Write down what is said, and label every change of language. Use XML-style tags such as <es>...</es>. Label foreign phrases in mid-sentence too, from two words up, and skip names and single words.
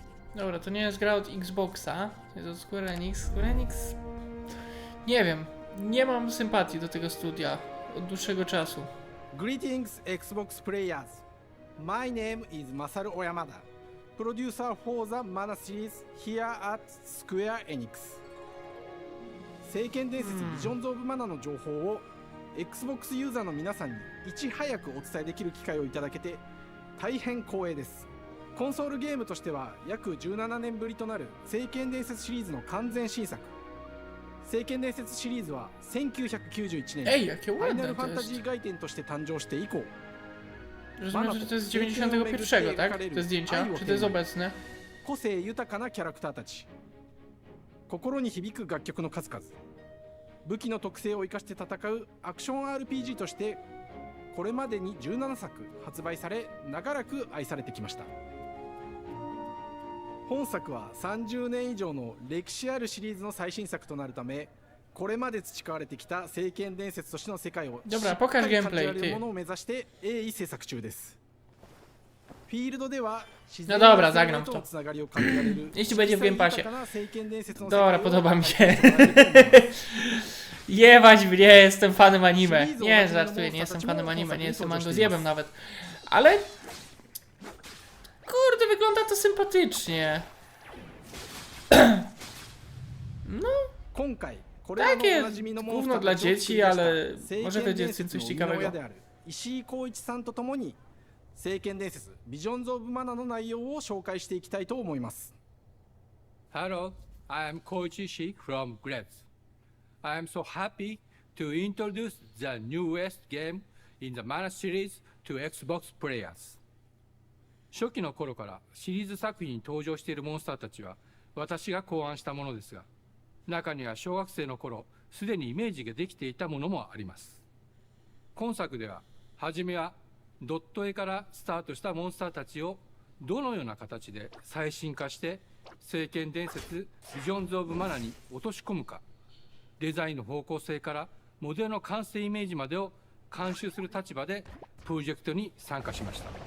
<pl>Dobra, to nie jest gra od Xboxa, to jest od Square Enix. Square Enix... Nie wiem, nie mam sympatii do tego studia od dłuższego czasu.</pl> <en>Greetings, Xbox players. My name is Masaru Oyamada, producer for the Mana series here at Square Enix.</en> <ja>聖剣伝説ビジョンズ・オブ・マナの情報を Xbox ユーザーの皆さんにいち早くお伝えできる機会をいただけて大変光栄です。コンソールゲームとしては約17年ぶりとなる聖剣伝説シリーズの完全新作。聖剣伝説シリーズは1991年にファイナルファンタジー外伝として誕生して以降、</ja> <pl>Rozumiem, że to jest z 91, tak? Te zdjęcia? Czy to jest obecne?</pl> <ja>個性豊かなキャラクターたち、心に響く楽曲の数々、武器の特性を生かして戦うアクション RPG としてこれまでに17作発売され長らく愛されてきました。本作は30年以上の歴史あるシリーズの最新作となるため、これまで培われてきた聖剣伝説としての世界をしっかり感じられるものを目指して鋭意制作中です。フィールドでは自然の生命とのつながりを感じられる</ja> <pl>Jeśli będzie w Game Passie.</pl> <ja>聖剣伝説の世</ja> <pl>Dobra,</pl> <ja>界を</ja> <pl>podoba mi się. Jebać mnie, jestem fanem anime. Nie, żartuję, nie jestem fanem anime, nie jestem mangozjebem nawet. Ale... Kurde, wygląda to sympatycznie. No... Tak jest, gówno dla dzieci, ale może to dziecku coś ciekawego.</pl> <ja>石井浩一さんとともに聖剣伝説ビジョンズ・オブ・マナの内容を紹介していきたいと思います。</ja> <en>Hello, I am Koichi Ishii from Grabs. I am so happy to introduce the newest game in the Mana series to Xbox players.</en> <ja>初期の頃からシリーズ作品に登場しているモンスターたちは私が考案したものですが、中には小学生の頃すでにイメージができていたものもあります。今作では初めはドット絵からスタートしたモンスターたちをどのような形で最新化して聖剣伝説ビジョンズ・オブ・マナに落とし込むか、デザインの方向性からモデルの完成イメージまでを監修する立場でプロジェクトに参加しました。</ja>